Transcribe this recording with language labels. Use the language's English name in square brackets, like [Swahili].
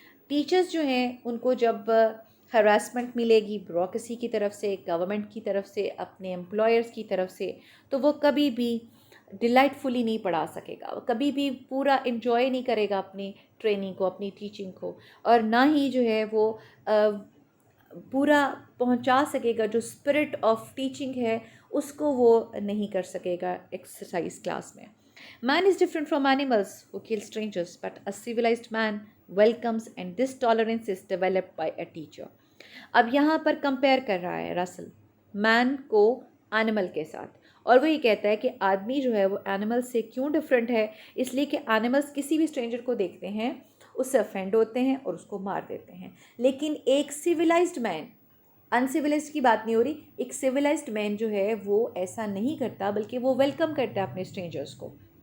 [Urdu] Teachers جو ہیں ان کو جب ہراسمنٹ ملے گی بیوروکریسی کی طرف سے، گورنمنٹ کی طرف سے، اپنے امپلائرز کی طرف سے، تو وہ کبھی بھی ڈیلائٹ فلی نہیں پڑھا سکے گا، وہ کبھی بھی پورا انجوائے نہیں کرے گا اپنی ٹریننگ کو، اپنی ٹیچنگ کو، اور نہ ہی جو ہے وہ پورا پہنچا سکے گا جو اسپرٹ آف ٹیچنگ ہے اس کو وہ نہیں کر سکے گا ایکسرسائز کلاس میں. [English] Man is different from animals who kill strangers, but a civilized man welcomes, and this tolerance is developed by a teacher. [Urdu] اب یہاں پر کمپیئر کر رہا ہے رسل مین کو اینیمل کے ساتھ، اور وہ یہ کہتا ہے کہ آدمی جو ہے وہ اینیمل سے کیوں ڈفرینٹ ہے. اس لیے کہ اینیملس کسی بھی اسٹرینجر کو دیکھتے ہیں، اس سے افینڈ ہوتے ہیں اور اس کو مار دیتے ہیں، لیکن ایک سویلائزڈ مین، انسیویلائزڈ کی بات نہیں ہو رہی، ایک سویلائزڈ مین جو ہے وہ ایسا نہیں کرتا، بلکہ وہ ویلکم کرتا ہے اپنے اسٹرینجرس کو.